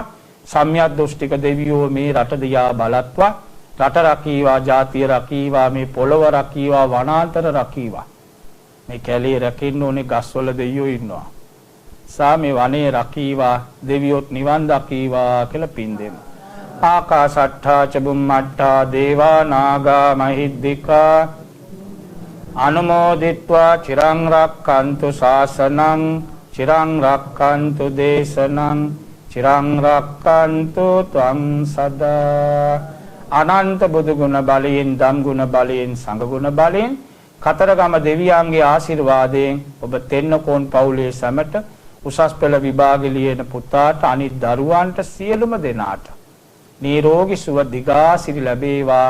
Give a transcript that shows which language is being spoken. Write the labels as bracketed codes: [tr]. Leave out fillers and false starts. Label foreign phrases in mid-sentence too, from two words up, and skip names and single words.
[si] සම්‍යක් දෘෂ්ටික දෙවියෝ මේ රට දිහා බලත්වා රට රකීවා, ජාතිය රකීවා, මේ පොළව රකීවා, වනාන්තර රකීවා. මේ කැලේ රකින්න ඕනේ ගස්වල දෙවියෝ ඉන්නවා. මේ වනේ රකීවා, දෙවියොත් නිවන් දකීවා කියලා පින් දෙමු. [pi] ආකාශට්ඨා ච බුම්මට්ඨා දේවා නාග මහිද්దికා අනුමෝදිත්වා චිරං රක්ඛන්තු ශාසනං චිරං රක්ඛන්තු දේශනං චිරං රක්ඛන්තු ත්වං සදා. [si] අනන්ත බුදු ගුණ බලයෙන්, ධම් ගුණ බලයෙන්, සංඝ ගුණ බලයෙන්, කතරගම දෙවියන්ගේ ආශිර්වාදයෙන් ඔබ තෙන්නකෝන් පවුලේ සැමට, උසස් පෙළ විභාගෙ ලියන පුතාට, අනිත් දරුවන්ට, සියලුම දෙනාට නිරෝගී සුව දිගාසිරි ලැබේවා.